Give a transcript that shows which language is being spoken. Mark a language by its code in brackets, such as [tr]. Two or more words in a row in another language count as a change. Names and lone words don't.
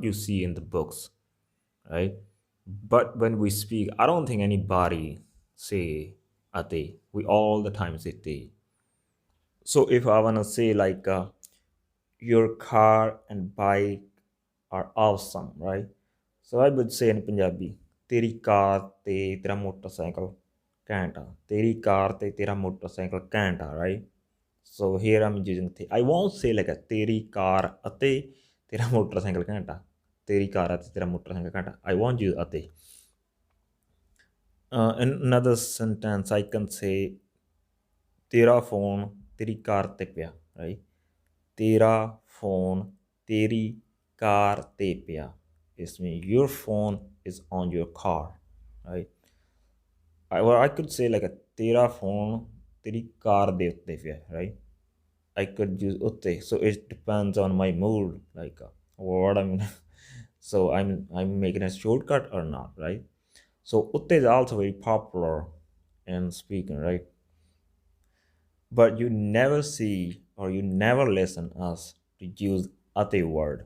[en] you see in the books right but when we speak I don't think anybody say ate we all the time say te so if I want to say like your car and bike are awesome right so I would say in Punjabi [pa] ਤੇਰੀ ਕਾਰ ਤੇ ਤੇਰਾ ਮੋਟਰਸਾਈਕਲ ਘੈਂਟ ਆ ਤੇਰੀ ਕਾਰ ਤੇ ਤੇਰਾ ਮੋਟਰਸਾਈਕਲ ਘੈਂਟ ਆ [en] right so here I'm using I won't say like a [pa] ਤੇਰੀ ਕਾਰ ਅਤੇ ਤੇਰਾ ਮੋਟਰਸਾਈਕਲ ਘੈਂਟ ਆ ਤੇਰੀ ਕਾਰ ਅਤੇ ਤੇਰਾ ਮੋਟਰਸਾਈਕਲ ਘੈਂਟ ਆ [en] I won't use ਅਤੇ in another sentence I can say [pa] ਤੇਰਾ ਫੋਨ ਤੇਰੀ ਕਾਰ ਤੇ ਪਿਆ [en] right [pa] ਤੇਰਾ ਫੋਨ ਤੇਰੀ ਕਾਰ ਤੇ ਪਿਆ [en] this means your phone is on your car right or I could say like a [pa] ਤੇਰਾ ਫੋਨ ਤੇਰੀ ਕਾਰ ਦੇ ਉੱਤੇ ਪਿਆ [en] right I could use uttay so it depends on my mood like what I'm so I'm making a shortcut or not right so uttay is also very popular in speaking right but you never see or you never listen us to use attay word.